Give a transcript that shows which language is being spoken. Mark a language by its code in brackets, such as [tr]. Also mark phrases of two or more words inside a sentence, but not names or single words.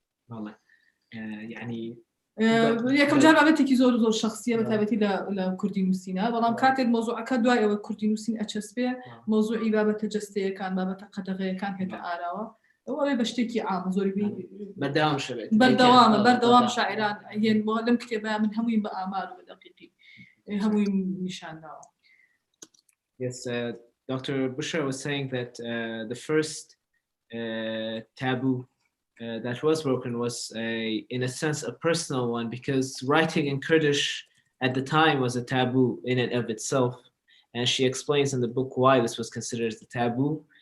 [ckb] یەکەم جار بابەتێکی زۆر شخصیە بە تایبەتی لە کوردی نووسینە بەڵام کاتێک مۆزوعەکە دوای ئەوە کوردی نووسین ئەچەسبێ مۆزوعی بابەتە جەستەیەکان بابەتە قەدەغەیەکان هێتە ئاراوە ئەوەی بە شتێکی عام زۆری بەردەوام شاعران هێن بۆ لەم کتێبە من هەمووی بە ئامار و بە دەقیقی هەمووی نیشانداوە. [en] Yes, Dr. Bushra was saying that the first taboo that was broken was in a sense a personal one, because writing in Kurdish at the time was a taboo in and of itself, and she explains in the book why this was considered a taboo.